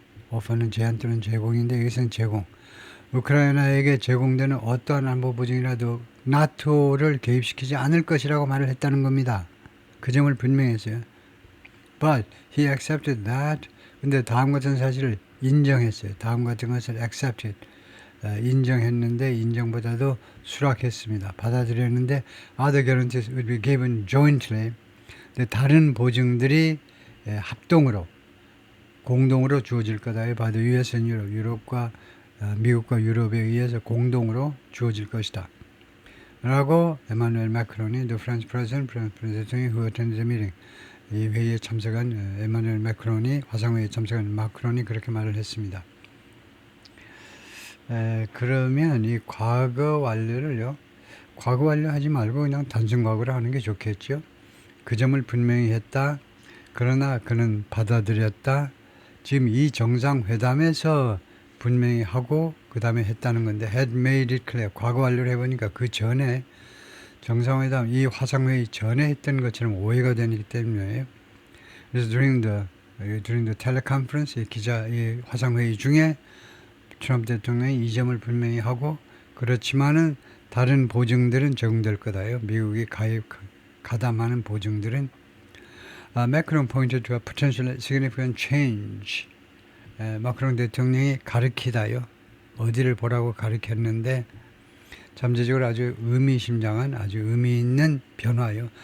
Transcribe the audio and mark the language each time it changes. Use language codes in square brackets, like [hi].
[ko] 오퍼는 제한 또는 제공인데 여기서는 제공. 우크라이나에게 제공되는 어떠한 안보 보증이라도 나토를 개입시키지 않을 것이라고 말을 했다는 겁니다. 그 점을 분명히 했어요. [en] But he accepted that. [ko] 근데 다음 같은 사실을 인정했어요. 다음 같은 것을 accepted. 인정했는데 인정보다도 수락했습니다. 받아들였는데 [en] other guarantees would be given jointly. [ko] 다른 보증들이 합동으로 공동으로 주어질 거다. [en] by the US and Europe. [ko] 유럽과 미국과 유럽에 의해서 공동으로 주어질 것이다. 라고 에마누엘 마크론이 [en] the French President, [ko] 대통령이 [en] who attended the meeting. [ko] 이 회의에 참석한 에마누엘 마크론이 화상회의에 참석한 마크론이 그렇게 말을 했습니다. 그러면 이 과거 완료를요. 과거 완료하지 말고 그냥 단순 과거로 하는 게 좋겠죠. 그 점을 분명히 했다. 그러나 그는 받아들였다. 지금 이 정상회담에서 분명히 하고 그 다음에 했다는 건데 [en] had made it clear. [ko] 과거 완료를 해보니까 그 전에 정상회담, 이 화상회의 전에 했던 것처럼 오해가 되기 때문이에요. 그래서 [en] during the teleconference, [ko] 이 화상회의 중에 트럼프 대통령이 이 점을 분명히 하고 그렇지만은 다른 보증들은 적용될 거다요. 미국이 가담하는 보증들은 [en] Macron pointed to a potential significant change. [ko] 마크롱 대통령이 가리키다요. 어디를 보라고 가리켰는데 잠재적으로 아주 의미심장한 아주 의미 있는 변화요.